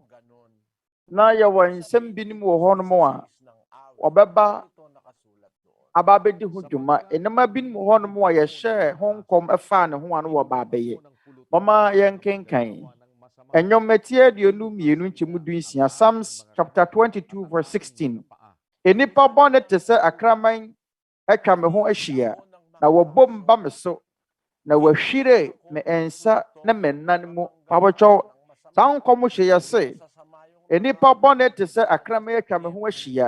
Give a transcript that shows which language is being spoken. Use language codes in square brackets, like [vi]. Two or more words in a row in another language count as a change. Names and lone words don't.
[ak] Na yɛwɔ nsɛm binom wɔ hɔ nom a ɔbɛba aba bɛdi ho dwuma. Nneɛma binom hɔ nom a yɛhyɛ ho nkɔm ɛfaa ne ho ano wɔ baabɛyɛ. Mama yɛnkenkan. Ɛnyɔmɛtie aduonu mmienu nkyɛmu du nsia. [en] Psalms chapter 22 verse 16. [ak] Enipa bɔne te sɛ akraman atwa me ho ahyia. Na wɔbom ba me so. Na wɔhwire me nsa ne me nan mu. Pabɔtwɔ saa nkɔm hyɛ yɛ se. Enipa bɔne te sɛ akraman atwa me ho ahyia.